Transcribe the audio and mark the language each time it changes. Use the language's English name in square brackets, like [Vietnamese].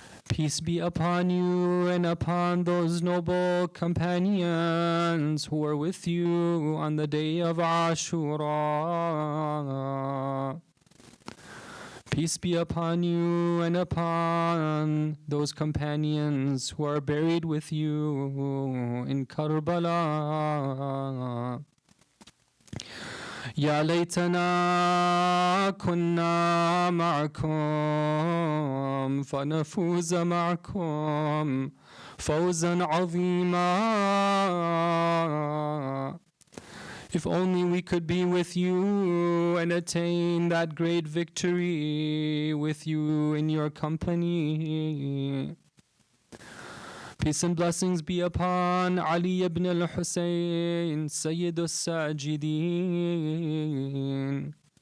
[English] Peace be upon you and upon those noble companions who were with you on the day of Ashura. Peace be upon you and upon those companions who are buried with you in Karbala. [Arabic] يا ليتنا كنا معكم فنفوز معكم فوزا عظيما. [English] If only we could be with you and attain that great victory with you in your company. Peace and blessings be upon Ali ibn al-Hussein, Sayyid al-Sajideen.